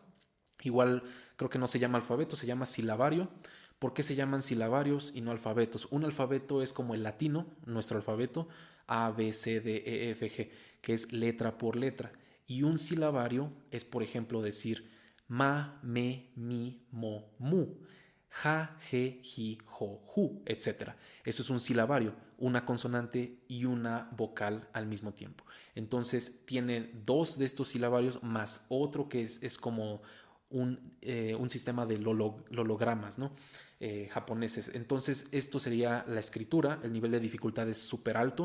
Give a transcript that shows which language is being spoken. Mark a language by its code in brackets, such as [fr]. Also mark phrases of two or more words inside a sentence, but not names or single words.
[es] Igual creo que no se llama alfabeto, se llama silabario. ¿Por qué se llaman silabarios y no alfabetos? Un alfabeto es como el latino, nuestro alfabeto, A, B, C, D, E, F, G, que es letra por letra. Y un silabario es, por ejemplo, decir ma, me, mi, mo, mu, ja, je, ji, jo, ju, etc. Eso es un silabario, una consonante y una vocal al mismo tiempo. Entonces tiene dos de estos silabarios más otro que es como un sistema de lologramas, ¿no? Japoneses. Entonces, esto sería la escritura. El nivel de dificultad es súper alto.